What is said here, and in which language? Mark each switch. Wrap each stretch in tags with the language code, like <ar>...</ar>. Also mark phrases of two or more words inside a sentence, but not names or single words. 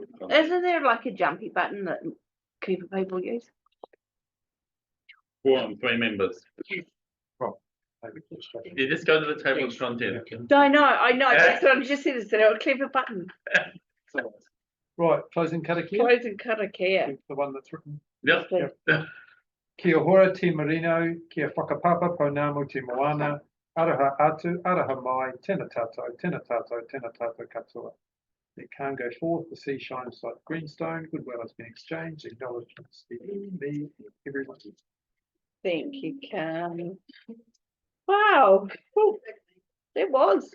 <en>Isn't there like a jumpy button that clever people use? 4 and 3 members. You just go to the table of contents. I know, that's what I just said, is there a clever button? Right, closing karakia, Close and cut a care. the one that's written. Yep.</en> <mi>Kia hora te marino, kia whakapapa pounamu te moana, araha atu, araha mai, tēnā tātou, tēnā tātou, tēnā tātou katoa.</mi> <en>It can go forth, the sea shines like greenstone, goodwill has been exchanged, acknowledgements, me, everyone. Thank you, Cam. Wow, whew, it was.</en>